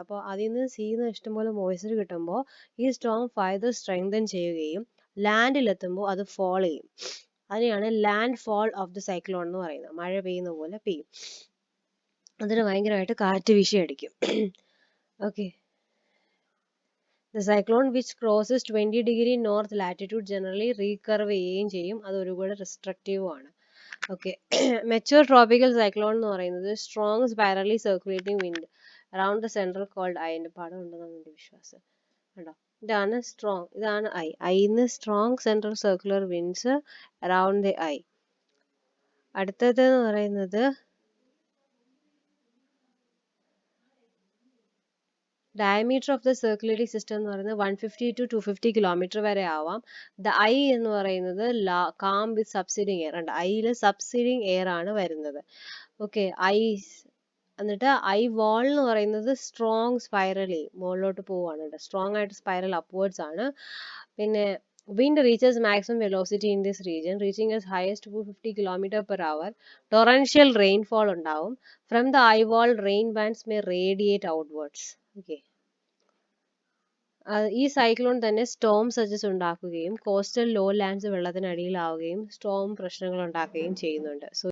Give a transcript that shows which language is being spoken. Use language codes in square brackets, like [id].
[ml] അപ്പോൾ അതിൽ നിന്ന് സീന്ന് ഇഷ്ടംപോലെ മോയ്സ്ചർ കിട്ടുമ്പോൾ ഈ സ്റ്റോം ഫൈദർ സ്ട്രെങ്തൻ ചെയ്യുകയും ലാൻഡിലെത്തുമ്പോൾ അത് ഫോൾ ചെയ്യും. അതിനെയാണ് land fall of the cyclone എന്ന് പറയുന്നത്. മഴ പെയ്യുന്ന പോലെ പെയ്യും. അതിന് ഭയങ്കരമായിട്ട് കാറ്റ് വീശി അടിക്കും. Okay. [en] The cyclone which crosses 20° north latitude generally recurve [ml] ചെയ്യുകയും ചെയ്യും. അത് ഒരുപാട് റെസ്ട്രിക്റ്റീവ് ആണ്. ഓക്കെ. [en] mature tropical cyclone [ml] എന്ന് പറയുന്നത് [en] Strong spirally circulating wind around the central cold eye. [ml] എൻ്റെ പടം ഉണ്ടെന്നാണ് എൻ്റെ വിശ്വാസം. കണ്ടോ, ഇതാണ് സ്ട്രോങ്, ഇതാണ് I. [en] ഐന്ന് strong central circular winds around the eye. [ml] അടുത്തത് എന്ന് പറയുന്നത് diameter of the circulating system എന്ന് പറയുന്നത് 150 to 250 കിലോമീറ്റർ വരെ ആവാം. [en] the eye [ml] എന്ന് പറയുന്നത് [en] Calm with subsiding air ഉണ്ട്. [ml] ഐയിൽ സബ്സിഡിങ് എയർ ആണ് വരുന്നത്. ഓക്കെ. എന്നിട്ട് ഐ വാൾ എന്ന് പറയുന്നത് സ്ട്രോങ് സ്പൈറലി മുകളിലോട്ട് പോവാണ്, സ്ട്രോങ് ആയിട്ട് സ്പൈറൽ അപ്വേർഡ്സ് ആണ്. പിന്നെ [en] wind reaches maximum velocity in this region, reaching as high as 250 km/h. Torrential rainfall [ml] ഉണ്ടാവും. [en] From the eye wall, rain bands may radiate outwards. Okay. [ml] ഈ സൈക്ലോൺ തന്നെ സ്റ്റോം സജസ് ഉണ്ടാക്കുകയും coastal law lands വെള്ളത്തിനടിയിലാവുകയും Storm പ്രശ്നങ്ങൾ ഉണ്ടാക്കുകയും ചെയ്യുന്നുണ്ട്. So